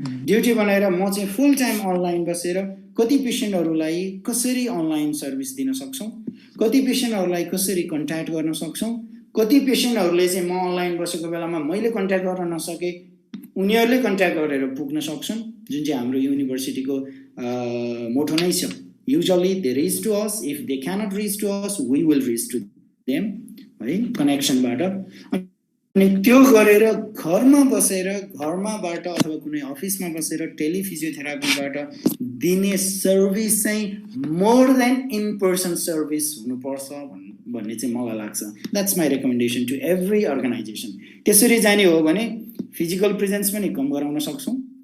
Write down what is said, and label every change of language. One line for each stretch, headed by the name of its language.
Nepali: Duty बनाएर म चाहिँ फुल टाइम अनलाइन बसेर कति पेशेन्टहरूलाई कसरी अनलाइन सर्भिस दिन सक्छौं, कति पेशेन्टहरूलाई कसरी कन्ट्याक्ट गर्न सक्छौं, कति पेशेन्टहरूले चाहिँ म अनलाइन बसेको बेलामा मैले कन्ट्याक्ट गर्न नसके उनीहरूले कन्ट्याक्ट गरेर पुग्न सक्छन्, जुन चाहिँ हाम्रो युनिभर्सिटीको मोटो नै छ
English: Usually they reach to us. If they cannot reach to us, we will reach to them,
Nepali: है कनेक्सनबाट। अनि त्यो गरेर घरमाबाट अथवा कुनै अफिसमा बसेर टेलिफिजियोथेरापीबाट दिने सर्भिस चाहिँ
English: more than in person service
Nepali: हुनुपर्छ भन्ने चाहिँ मलाई लाग्छ।
English: That's my recommendation to every organisation.
Nepali: त्यसरी जाने हो भने फिजिकल प्रेजेन्स पनि कम गराउन सक्छौँ।